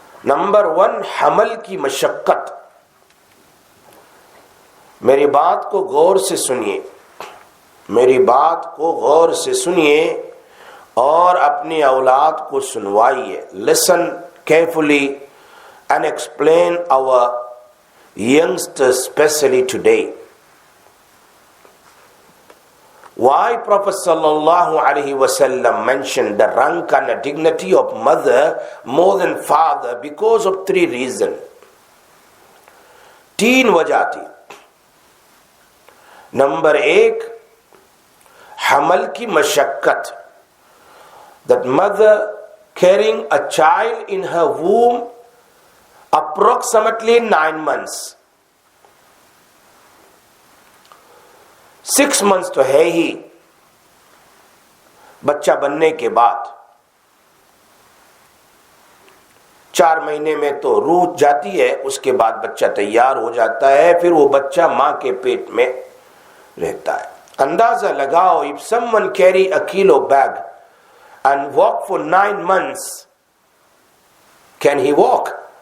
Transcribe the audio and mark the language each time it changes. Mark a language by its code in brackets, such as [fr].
[ur] Number 1، حمل کی مشقت۔ میری بات کو غور سے سنیے، میری بات کو غور سے سنیے اور اپنی اولاد کو سنوائیے۔ [en] Listen carefully and explain our youngsters especially today. Why Prophet sallallahu alaihi wasallam mentioned the rank and the dignity of mother more than father? Because of 3 reasons. [ur] 3 وجہ تھی۔ نمبر 1، حمل کی مشقت، [en] that mother carrying a child in her womb approximately 9 months. [ur] 6 months تو ہے ہی بچہ بننے کے بعد، 4 مہینے میں تو روح جاتی ہے، اس کے بعد بچہ تیار ہو جاتا ہے، پھر وہ بچہ ماں کے پیٹ میں رہتا ہے۔ اندازہ لگاؤ، [en] if someone carry a kilo bag and walk for 9 months, can he walk?